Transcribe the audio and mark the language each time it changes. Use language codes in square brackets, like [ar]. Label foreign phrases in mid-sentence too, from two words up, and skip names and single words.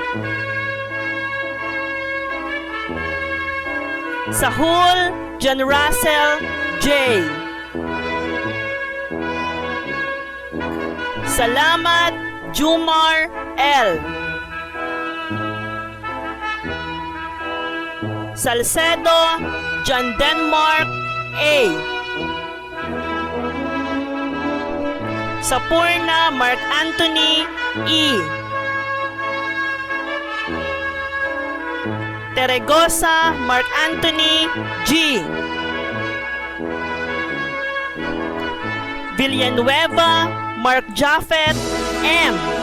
[tl] Sahul John Russell J. Salamat Jumar L. Salcedo John Denmark A. Sapurna Mark Anthony E. Teregosa Mark Anthony G. Villanueva Mark Japheth M.